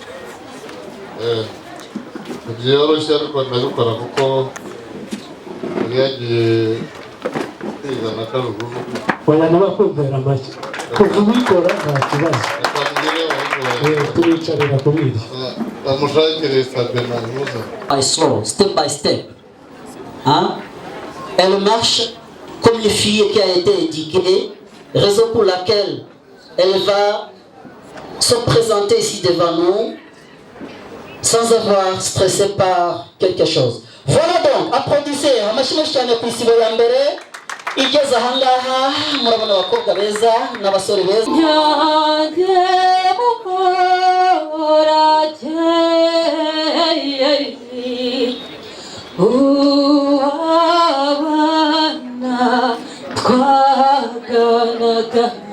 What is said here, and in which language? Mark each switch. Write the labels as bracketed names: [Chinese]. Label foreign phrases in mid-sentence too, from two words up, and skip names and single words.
[Kinyarwanda] byoroshye ariko ndabikora kuko yari yagiye kwiga na Karugumu oya nabakumvira make kuva ubikora nta kibazo turicarira kuri iri bamushakire Sabena Musa [English] slow step by step [French] elle marche comme une fille qui a été indiquée, raison pour laquelle elle va se présenter ici devant nous sans avoir stressé par quelque chose. Voilà donc, applaudissez [Kinyarwanda] amashimwe cyane ku isibo ya mbere igeze aha ngaha murabona abakobwa beza n'abasore beza twaganaga